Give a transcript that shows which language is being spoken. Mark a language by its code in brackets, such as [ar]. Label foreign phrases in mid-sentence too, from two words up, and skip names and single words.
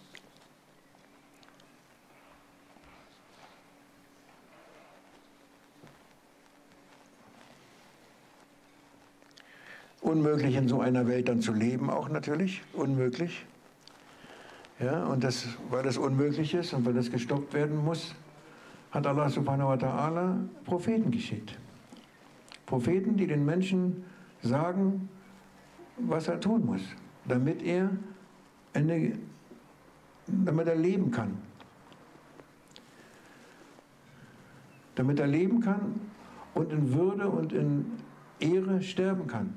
[de] Unmöglich in so einer Welt dann zu leben, auch natürlich, unmöglich. Ja, und das, weil das unmöglich ist und weil das gestoppt werden muss, hat [ar] الله سبحانه وتعالى [de] Propheten geschickt. Propheten, die den Menschen sagen, was er tun muss, damit er leben kann. Damit er leben kann und in Würde und in Ehre sterben kann.